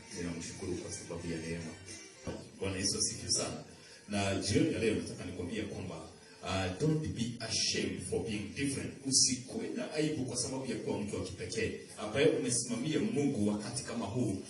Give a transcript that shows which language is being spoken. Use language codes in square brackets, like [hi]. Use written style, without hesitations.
[sw] Ninamshukuru kwa sababu ya neema. Bwana Yesu asifiwe sana. Na jioni ya leo nataka nikwambie kwamba [en] don't be ashamed for being different. [sw] Usikuwe na aibu kwa sababu ya kuwa mtu wa kipekee ambaye umesimamia Mungu wakati kama huu.